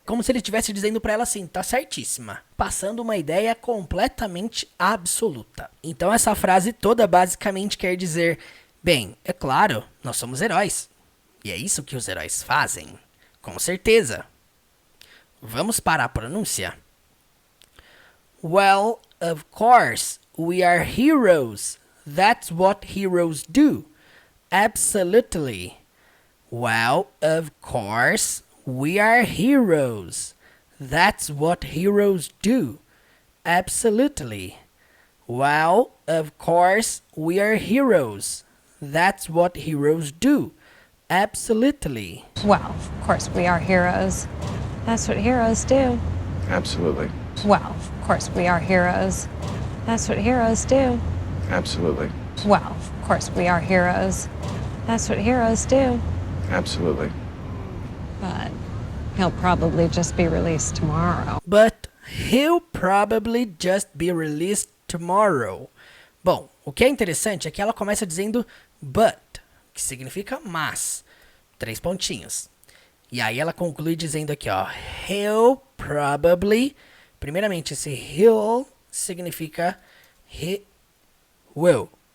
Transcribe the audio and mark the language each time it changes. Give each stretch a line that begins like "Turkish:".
Portuguese: Como se ele estivesse dizendo para ela assim, tá certíssima. Passando uma ideia completamente absoluta. Então, essa frase toda basicamente quer dizer, bem, é claro, nós somos heróis. E é isso que os heróis fazem. Com certeza. Vamos para a pronúncia.
English: Well, of course, we are heroes. That's what heroes do. Absolutely. Well, of course, we are heroes. That's what heroes do. Absolutely. Well, of course, we are heroes. That's what heroes do. Absolutely. Well, of course, we are heroes. That's what heroes do. Absolutely. Well, of course, we are heroes. That's what heroes do. Absolutely. Well, of course, we are heroes. That's what heroes do. Absolutely. But he'll probably just be released tomorrow. But he'll probably just be released tomorrow.
Portuguese: Bom, o que é interessante é que ela começa dizendo but, que significa mas. 3 pontinhos. E aí ela conclui dizendo aqui, ó,
English: he'll probably.
Portuguese: Primeiramente, esse he'll significa
English: he will.